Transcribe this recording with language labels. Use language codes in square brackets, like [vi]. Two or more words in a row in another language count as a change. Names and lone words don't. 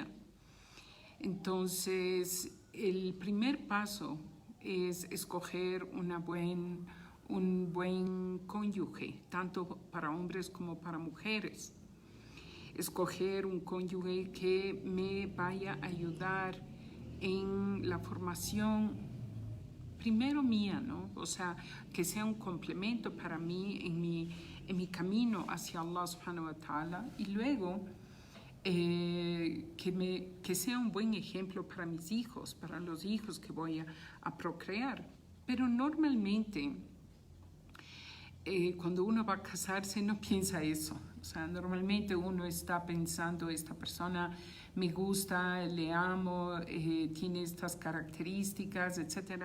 [es] Entonces, el primer paso es escoger un buen cónyuge, tanto para hombres como para mujeres. Escoger un cónyuge que me vaya a ayudar en la formación, primero mía, ¿no? O sea, que sea un complemento para mí en mi camino hacia [ar] الله سبحانه وتعالى, [es] y luego que sea un buen ejemplo para mis hijos, para los hijos que voy a procrear. Pero normalmente, cuando uno va a casarse, no piensa eso. O sea, normalmente uno está pensando, esta persona me gusta, le amo, tiene estas características, etc.